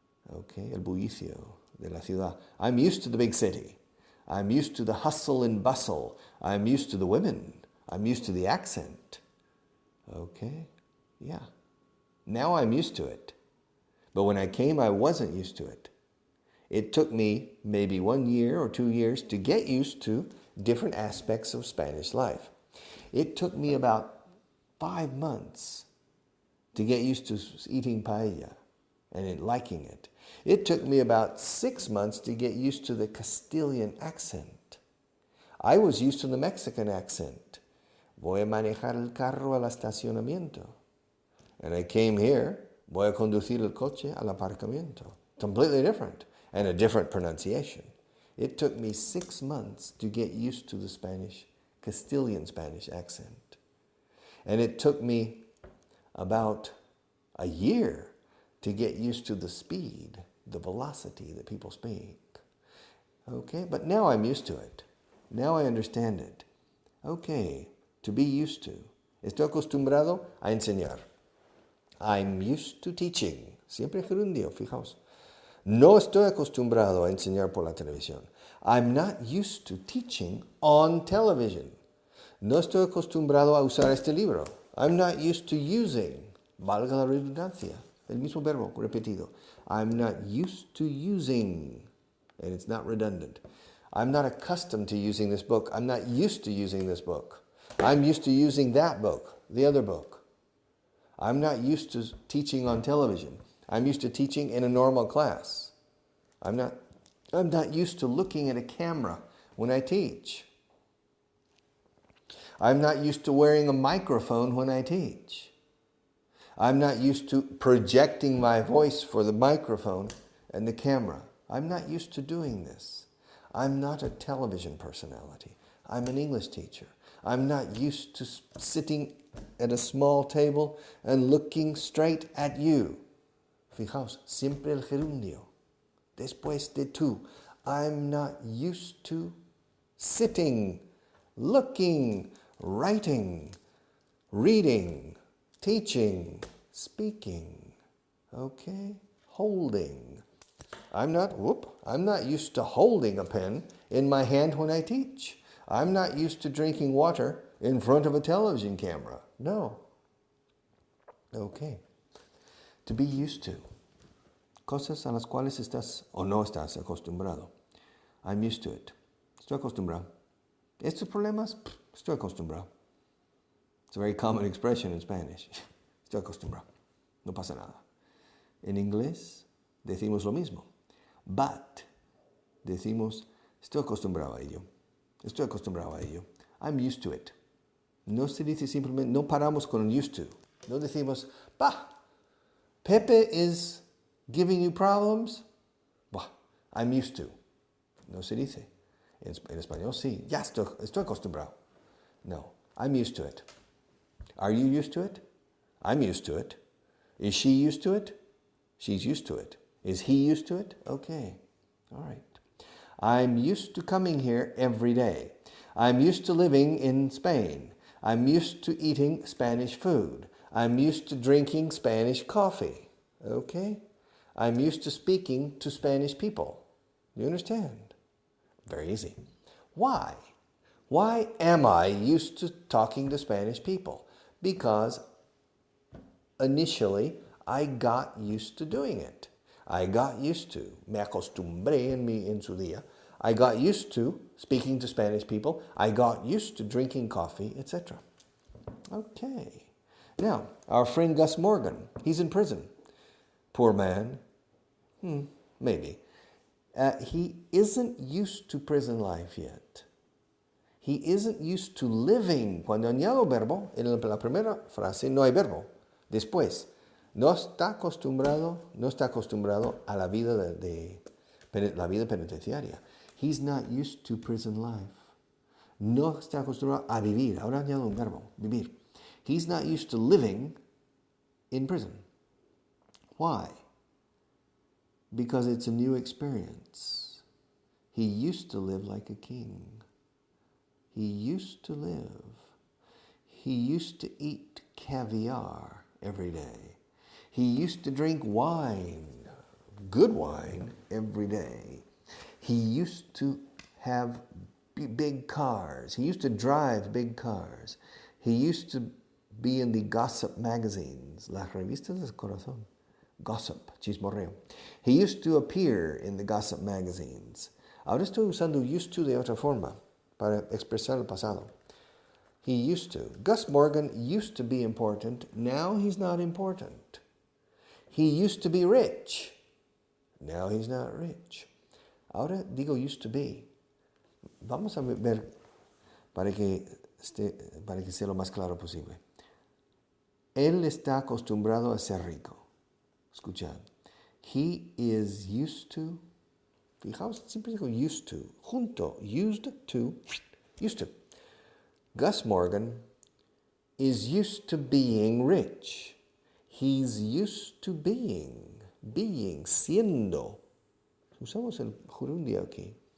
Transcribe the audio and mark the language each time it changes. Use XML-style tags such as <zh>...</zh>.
<en>Okay,</en> <es>el bullicio de la ciudad.</es> <en>I'm used to the big city. I'm used to the hustle and bustle. I'm used to the women. I'm used to the accent. Okay, yeah. Now I'm used to it. But when I came, I wasn't used to it. It took me maybe 1 year or 2 years to get used to different aspects of Spanish life. It took me about 5 months to get used to eating paella and liking it. It took me about 6 months to get used to the Castilian accent. I was used to the Mexican accent.</en> <es>Voy a manejar el carro al estacionamiento.</es> <en>And I came here,</en> <es>voy a conducir el coche al aparcamiento.</es> <en>Completely different, and a different pronunciation. It took me 6 months to get used to the Castilian Spanish accent. And it took me about a year to get used to the speed, the velocity that people speak. Okay, but now I'm used to it. Now I understand it. Okay, to be used to.</en> <es>Estoy acostumbrado a enseñar.</es> <en>I'm used to teaching.</en> <es>Siempre gerundio, fijaos. No estoy acostumbrado a enseñar por la televisión.</es> <en>I'm not used to teaching on television.</en> <es>No estoy acostumbrado a usar este libro.</es> <en>I'm not used to using,</en> <es>valga la redundancia, el mismo verbo repetido.</es> <en>I'm not used to using, and it's not redundant. I'm not accustomed to using this book. I'm not used to using this book. I'm used to using that book, the other book. I'm not used to teaching on television. I'm used to teaching in a normal class. I'm not used to looking at a camera when I teach. I'm not used to wearing a microphone when I teach. I'm not used to projecting my voice for the microphone and the camera. I'm not used to doing this. I'm not a television personality. I'm an English teacher. I'm not used to sitting at a small table and looking straight at you.</en> <es>Fijaos, siempre el gerundio. Después de tú.</es> <en>I'm not used to sitting, looking, writing, reading, teaching, speaking. Okay? Holding. I'm not used to holding a pen in my hand when I teach. I'm not used to drinking water in front of a television camera. No. Okay. To be used to.</en> <es>Cosas a las cuales estás o no estás acostumbrado.</es> <en>I'm used to it.</en> <es>Estoy acostumbrado. Estos problemas, estoy acostumbrado.</es> <en>It's a very common expression in Spanish.</en> <es>Estoy acostumbrado. No pasa nada. En inglés decimos lo mismo.</es> <en>But</en> <es>decimos, estoy acostumbrado a ello. Estoy acostumbrado a ello.</es> <en>I'm used to it.</en> <es>No se dice simplemente, no paramos con</es> <en>used to.</en> <es>No decimos,</es> <en>Pepe is giving you problems. I'm used to.</en> <es>No se dice. En español sí. Ya estoy acostumbrado.</es> <en>No, I'm used to it. Are you used to it? I'm used to it. Is she used to it? She's used to it. Is he used to it? Okay. All right. I'm used to coming here every day. I'm used to living in Spain. I'm used to eating Spanish food. I'm used to drinking Spanish coffee. Okay? I'm used to speaking to Spanish people. You understand? Very easy. Why? Why am I used to talking to Spanish people? Because initially I got used to doing it. I got used to,</en> <es>me acostumbré en su día.</es> <en>I got used to speaking to Spanish people. I got used to drinking coffee, etc. Okay. Now, our friend Gus Morgan, he's in prison. Poor man. Maybe. He isn't used to prison life yet. He isn't used to living.</en> <es>Cuando añado verbo, en la primera frase no hay verbo. Después, no está acostumbrado a la vida la vida penitenciaria.</es> <en>He's not used to prison life.</en> <es>No está acostumbrado a vivir. Ahora añado un verbo, vivir.</es> <en>He's not used to living in prison. Why? Because it's a new experience. He used to live like a king. He used to live. He used to eat caviar every day. He used to drink wine, good wine every day. He used to have big cars. He used to drive big cars. He used to be in the gossip magazines,</en> <es>las revistas del corazón.</es> <en>Gossip,</en> <es>chismorreo.</es> <en>He used to appear in the gossip magazines.</en> <es>Ahora estoy usando</es> <en>used to</en> <es>de otra forma para expresar el pasado.</es> <en>He used to. Gus Morgan used to be important. Now he's not important. He used to be rich. Now he's not rich.</en> <es>Ahora digo</es> <en>used to be.</en> <es>Vamos a ver para que sea lo más claro posible. Él está acostumbrado a ser rico. Escuchad.</es> <en>He is used to.</en> <es>Fijaos, siempre digo</es> <en>used to.</en> <es>Junto.</es> <en>Used to. Used to. Gus Morgan is used to being rich. He's used to being,</en> <es>siendo. Usamos el gerundio aquí.</es>